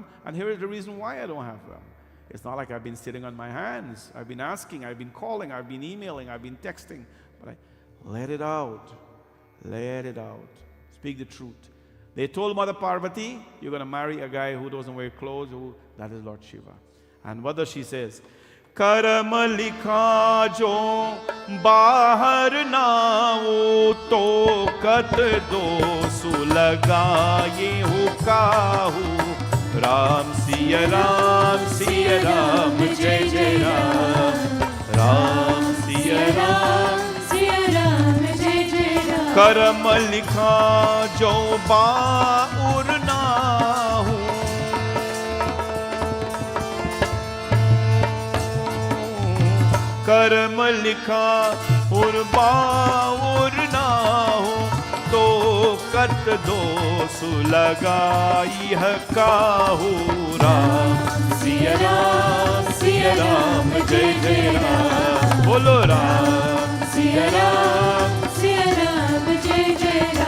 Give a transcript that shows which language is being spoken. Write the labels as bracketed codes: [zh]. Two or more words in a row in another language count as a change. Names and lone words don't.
[en] And here is the reason why I don't have them. It's not like I've been sitting on my hands. I've been asking, I've been calling, I've been emailing, I've been texting. But I let it out. Let it out. Speak the truth. They told Mother Parvati, you're going to marry a guy who doesn't wear clothes. That is Lord Shiva. And what does she says? [awa] कर्म लिखा जो बाहर ना वो तो कत दोष लगाए हो काहू राम सिया राम जय जय राम राम सिया राम जय जय राम कर्म लिखा जो बाउर ना हो कर्म लिखा और बाउर ना हो तो कत दोष लगाई है काहू राम सिया राम जय जय राम बोलो राम सिया राम जय जय राम